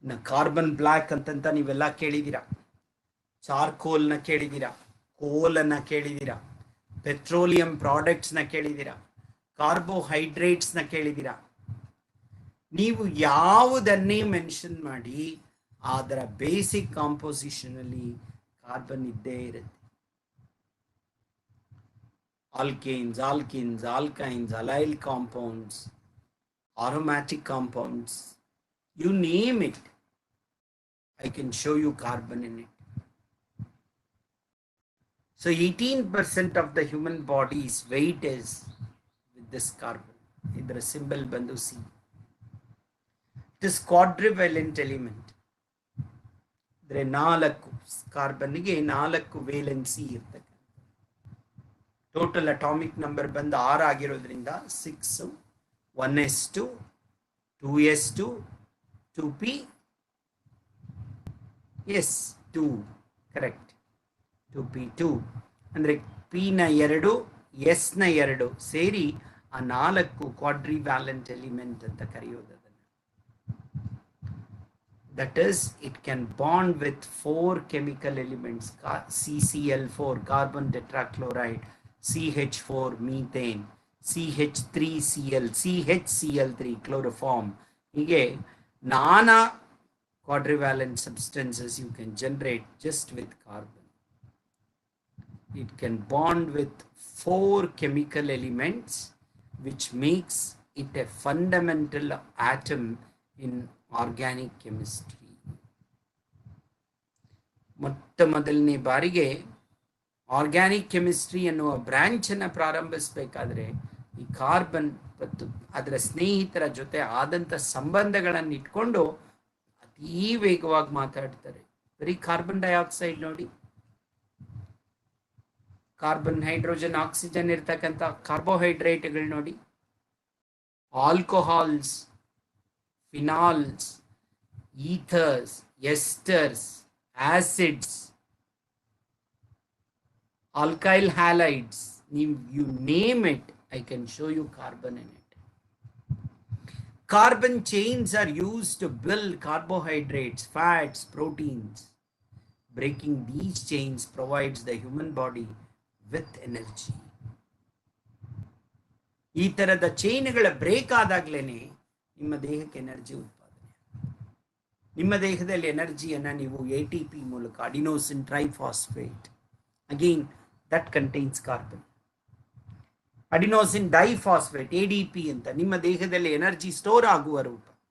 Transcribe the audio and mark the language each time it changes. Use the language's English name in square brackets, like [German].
[Kannada] Carbon black ಅಂತಂತ ನೀವೆಲ್ಲ ಕೇಳಿದ್ದೀರಾ. ಚಾರ್ಕೋಲ್ನ ಕೇಳಿದ್ದೀರಾ, ಕೋಲನ್ನ ಕೇಳಿದ್ದೀರಾ, ಪೆಟ್ರೋಲಿಯಂ ಪ್ರಾಡಕ್ಟ್ಸ್ನ ಕೇಳಿದ್ದೀರಾ, ಕಾರ್ಬೋಹೈಡ್ರೇಟ್ಸ್ನ ಕೇಳಿದ್ದೀರಾ. ನೀವು ಯಾವುದನ್ನೇ ಮೆನ್ಷನ್ ಮಾಡಿ ಅದರ ಬೇಸಿಕ್ ಕಾಂಪೋಸಿಷನ್ ಅಲ್ಲಿ ಕಾರ್ಬನ್ ಇದ್ದೇ ಇರುತ್ತೆ. [English] Alkanes, alkenes, alkynes, allyl compounds, aromatic compounds, you name it, I can show you carbon in it. So 18% of the human body's weight is with this carbon. [Kannada] Idra [English] symbol [Kannada] bandu [English] C. It is quadrivalent element. [Kannada] Idre 4 carbon ಗೆ 4 valency ಇರ್ತದೆ. Total atomic number ಬಂದು 6 ಆಗಿರೋದ್ರಿಂದ 6, 1s2, 2s2, 2p, yes 2, correct, 2p2 ಅಂದ್ರೆ p ನ 2, s ನ 2 ಸೇರಿ ಆ 4 ಕ್ವಾಡ್ರಿವ್ಯಾಲೆಂಟ್ element ಅಂತ ಕರೆಯೋದು ಅದನ್ನು. [English] That is, it can bond with 4 chemical elements, CCl4 carbon tetrachloride, CH4 methane, CH3Cl, CHCl3 chloroform. [Kannada] ಹೀಗೆ ನಾನಾ [English] quadrivalent substances you can generate just with carbon. It can bond with 4 chemical elements, which makes it a fundamental atom in organic chemistry. [Kannada] ಮೊಟ್ಟ ಮೊದಲನೇ ಬಾರಿಗೆ organic chemistry ಎನ್ನುವ branch ಅನ್ನು ಪ್ರಾರಂಭಿಸಬೇಕಾದ್ರೆ ಈ carbon ಮತ್ತು ಅದರ ಸ್ನೇಹಿತರ ಜೊತೆ ಆದಂಥ ಸಂಬಂಧಗಳನ್ನು ಇಟ್ಕೊಂಡು ಅತೀ ವೇಗವಾಗಿ ಮಾತಾಡ್ತಾರೆ. ಬರೀ ಕಾರ್ಬನ್ ಡೈಆಕ್ಸೈಡ್ ನೋಡಿ, ಕಾರ್ಬನ್, ಹೈಡ್ರೋಜನ್, ಆಕ್ಸಿಜನ್ ಇರ್ತಕ್ಕಂಥ ಕಾರ್ಬೋಹೈಡ್ರೇಟ್ಗಳು ನೋಡಿ, alcohols, phenols, ethers, esters, acids, alkyl halides, [English] you name it, I can show you carbon in it. Carbon chains are used to build carbohydrates, fats, proteins. Breaking these chains provides the human body with energy. [Kannada] ಈ ತರದ ಚೈನ್ಗಳ break ಆದಾಗ್ಲೇನೆ ನಿಮ್ಮ ದೇಹಕ್ಕೆ energy ಉತ್ಪಾದನೆ. ನಿಮ್ಮ ದೇಹದಲ್ಲಿ ಎನರ್ಜಿಯನ್ನ ನೀವು ATP ಮೂಲಕ, adenosine triphosphate, again [English] that contains carbon. [Kannada] Adenosine diphosphate, ADP ಅಂತ ನಿಮ್ಮ ದೇಹದಲ್ಲಿ ಎನರ್ಜಿ ಸ್ಟೋರ್ ಆಗುವ ರೂಪ.